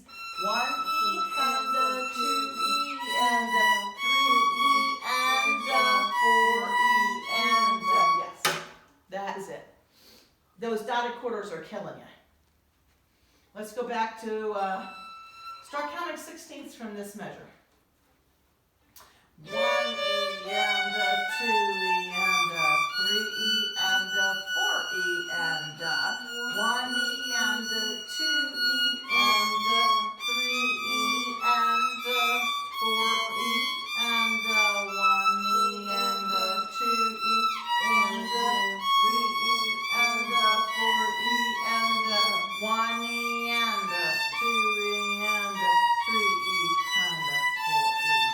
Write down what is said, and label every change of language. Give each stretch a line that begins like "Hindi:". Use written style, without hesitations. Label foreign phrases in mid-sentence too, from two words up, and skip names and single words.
English: 1 E and 2 E and 3 E and 4 E and yes, that's it. Those dotted quarters are killing you. Let's go back to start counting 16ths from this measure. 1 E and 2 E and 3 E and 4 E and 1 E and 2 E and 3 E and 4 E and 1 E and 2 E and 3 E and 4 E and 1 E and 2 E and 3 E and 4 E.